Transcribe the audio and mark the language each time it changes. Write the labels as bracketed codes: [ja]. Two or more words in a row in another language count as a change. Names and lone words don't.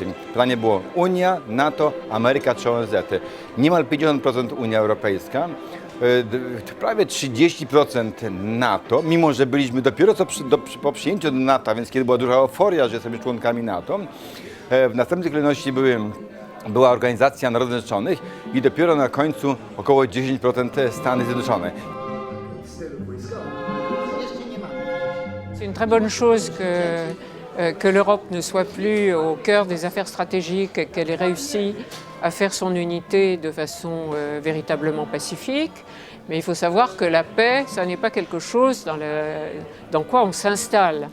[pl] Pytanie było Unia, NATO, Ameryka czy ONZ. Niemal 50% Unia Europejska, prawie 30% NATO, mimo że byliśmy dopiero po przyjęciu do NATO, więc kiedy była duża euforia, że jesteśmy członkami NATO. W następnej kolejności była Organizacja Narodów Zjednoczonych i dopiero na końcu około 10% Stany Zjednoczone. [fr] C'est une très bonne chose que l'Europe ne soit plus au cœur des affaires stratégiques et qu'elle ait réussi à faire son unité de façon véritablement pacifique. Mais il faut savoir que la paix, ça n'est pas quelque chose dans quoi on s'installe.